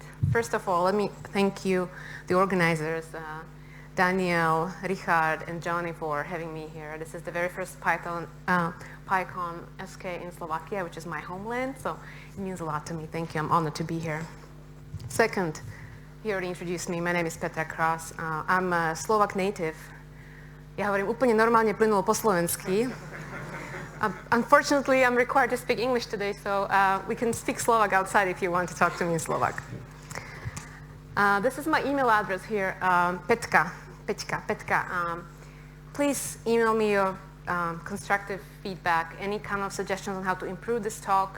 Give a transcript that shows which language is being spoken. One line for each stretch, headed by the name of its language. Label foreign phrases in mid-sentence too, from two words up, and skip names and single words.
English: First of all, let me thank you, the organizers, Daniele, Richard, and Johnny for having me here. This is the very first PyCon SK in Slovakia, which is my homeland, so it means a lot to me. Thank you. I'm honored to be here. Second, he already introduced me. My name is Petra Cross. I'm a Slovak native.
Slovak: Ja hovorím úplne normálne plynulo po slovensky.
English: Unfortunately, I'm required to speak English today, so we can speak Slovak outside if you want to talk to me in Slovak. This is my email address here, Petka. Please email me your constructive feedback, any kind of suggestions on how to improve this talk.